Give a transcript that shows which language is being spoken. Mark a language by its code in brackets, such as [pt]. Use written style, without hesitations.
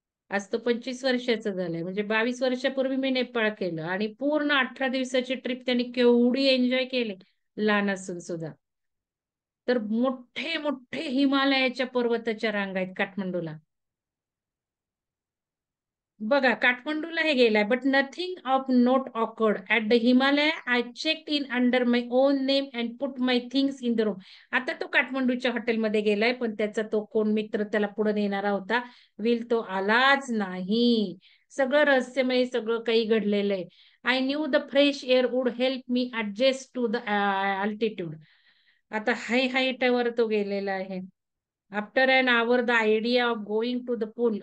[mr] आज तो 25 वर्षाचा झालाय. म्हणजे 22 वर्षापूर्वी मी नेपाळ केलं आणि पूर्ण 18 दिवसाची ट्रिप त्यांनी केवढी एन्जॉय केली लहान असून सुद्धा. तर मोठे मोठे हिमालयाच्या पर्वताच्या रांगा आहेत काठमांडूला. बघा काठमांडूला हे गेलाय. [en] But nothing of note occurred at the Himalaya. I check in under my own name and put my things in the room. [mr] आता तो काठमांडूच्या हॉटेलमध्ये गेलाय, पण त्याचा तो कोण मित्र त्याला पुढे नेणारा होता, तो आलाच नाही. सगळं रहस्यमय सगळं काही घडलेलं आहे. [en] I knew the fresh air would help me adjust to the altitude. [mr] आता हाईटवर तो गेलेला आहे. [en] After an hour the idea of going to the pool.